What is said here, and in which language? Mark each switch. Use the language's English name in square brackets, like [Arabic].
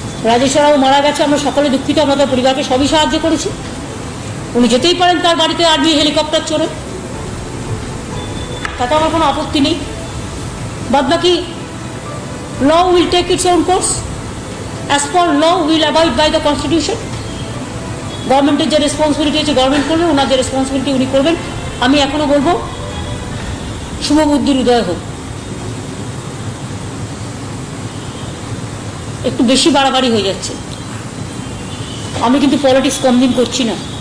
[Bangla] রাজেশ্বরাও মারা গেছে, আমরা সকলে দুঃখিত, আমরা তার পরিবারকে সবই সাহায্য করেছি। উনি যেতেই পারেন তার বাড়িতে আর্মি হেলিকপ্টার চড়ে, তাতে আমার কোনো আপত্তি নেই। বাদবাকি [English] law will take its own course. As per law, we will abide by the constitution. [Bangla] গভর্নমেন্টের যে রেসপন্সিবিলিটি আছে গভর্নমেন্ট করবে, ওনার যে রেসপন্সিবিলিটি উনি করবেন। আমি এখনো বলবো শুভবুদ্ধির উদয় হোক। একটু বেশি বাড়াবাড়ি হয়ে যাচ্ছে। আমি কিন্তু পলিটিক্স কম দিন করছি না।